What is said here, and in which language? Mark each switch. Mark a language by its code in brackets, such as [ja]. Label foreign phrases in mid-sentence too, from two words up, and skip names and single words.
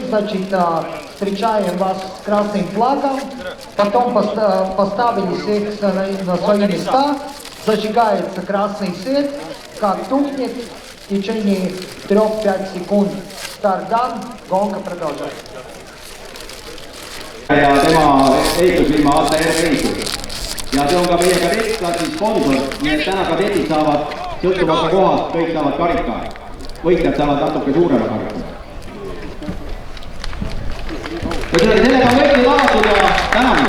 [ru] Значит, встречаем вас с красным флагом. Потом поставили всех на свои места. Зажигается красный свет. Как тухнет, в течение 3-5 секунд старт дан, гонка продолжается. [et] Ja tema ehitusfirma ATR ehitus. Ja see on ka meie kadettklassi sponsor, nii et täna kadetid saavad sõltuvalt kohast, kõik saavad karika. Võitjad saavad natuke suurema karika. Sellega on võitjad avatud ja täname.